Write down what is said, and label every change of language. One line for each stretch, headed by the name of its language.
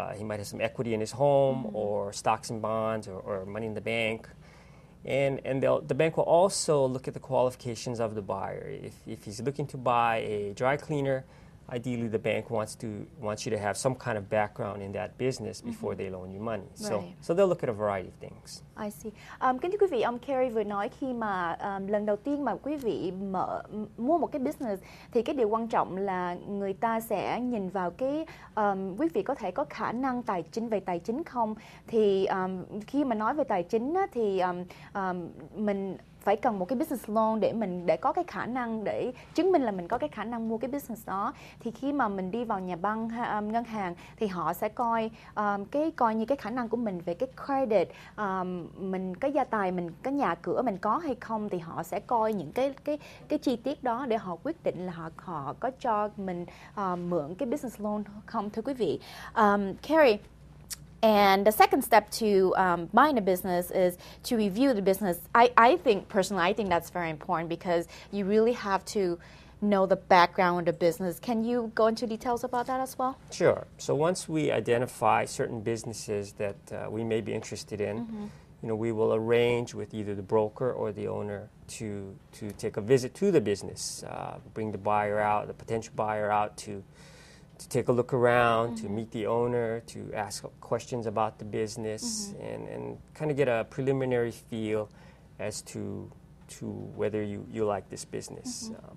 English: He might have some equity in his home or stocks and bonds or money in the bank. And the bank will also look at the qualifications of the buyer. If he's looking to buy a dry cleaner, ideally the bank wants you to have some kind of background in that business before they loan you money. So they'll look at a variety of things. I see.
Vietnamese: Kính thưa quý vị, ông Carrie vừa nói khi mà lần đầu tiên mà quý vị mua một cái business thì cái điều quan trọng là người ta sẽ nhìn vào cái quý vị có thể có khả năng về tài chính không. Thì khi mà nói về tài chính á, thì mình phải cần một cái business loan để có cái khả năng để chứng minh là mình có cái khả năng mua cái business đó. Thì khi mà mình đi vào nhà băng ngân hàng thì họ sẽ coi như cái khả năng của mình về cái credit, mình cái gia tài, mình cái nhà cửa mình có hay không, thì họ sẽ coi những cái chi tiết đó để họ quyết định là họ có cho mình mượn cái business loan không, thưa quý vị.
English: Carrie, and the second step to buying a business is to review the business. I think personally, I think that's very important because you really have to know the background of the business. Can you go into details about that as well? Sure. So once we identify certain businesses that we may be interested in, we will arrange with either the broker or the owner to take a visit to the business, bring the buyer out, the potential buyer out to take a look around, to meet the owner, to ask questions about the business, and kind of get a preliminary feel as to whether you like this business.